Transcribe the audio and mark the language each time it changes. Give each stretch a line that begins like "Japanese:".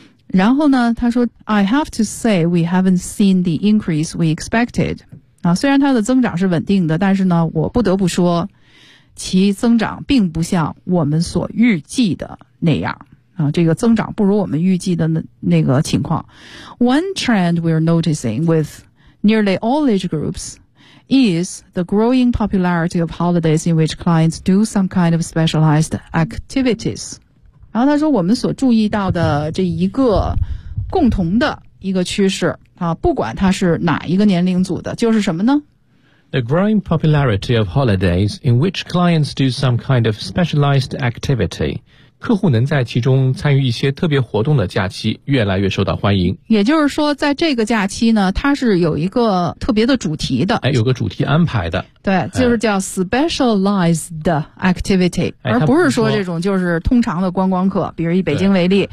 Chinese: 然后呢，他说
English: I have to say we haven't seen the increase we expected
Chinese: 虽然它的增长是稳定的，但是呢，我不得不说其增长并不像我们所预计的那样这个增长不如我们预计的 那个情况。
English: One trend we're noticing with nearly all age groups is the growing popularity of holidays in which clients do some kind of specialized activities.
Chinese: 然后他说我们所注意到的这一个共同的一个趋势啊，不管它是哪一个年龄组的，就是什么呢？
English: The growing popularity of holidays in which clients do some kind of specialized activity.
Chinese: 客户能在其中参与一些特别活动的假期越来越受到欢迎。也就是说在这个假期呢，它是有一个特别的主题的。哎，有个主题安排的。对，就是叫 specialized activity,、哎、而不是说这种就是通常的观光客，比如以北京为例、